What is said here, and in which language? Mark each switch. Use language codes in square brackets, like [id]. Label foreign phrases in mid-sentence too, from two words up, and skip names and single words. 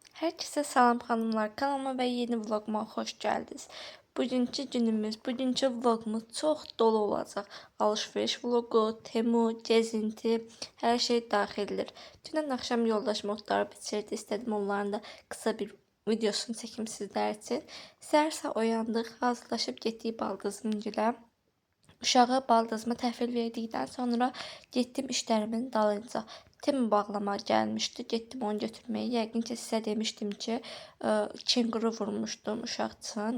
[tr] Herkese salam xanımlar, kanalıma ve yeni vloguma hoş geldiniz. Bugünkü günümüz, bugünkü vlogumuz çok dolu olacak. Alışveriş vlogu, Temu, gezinti, her şey daxildir. [az] Dünən axşam yoldaş modları bitirdi. [tr] İstedim onların da kısa bir videosunu çekim sizler için. [az] Səhər oyandıq, hazırlaşıb getdik baldızımgilə. Uşağı baldızıma təhvil verdikdən sonra getdim işlərimin dalınca. Temi bağlama gəlmişdi. Getdim onu götürməyə. Yəqin ki, sizə demişdim ki, kenguru vurmuşdum uşaq üçün.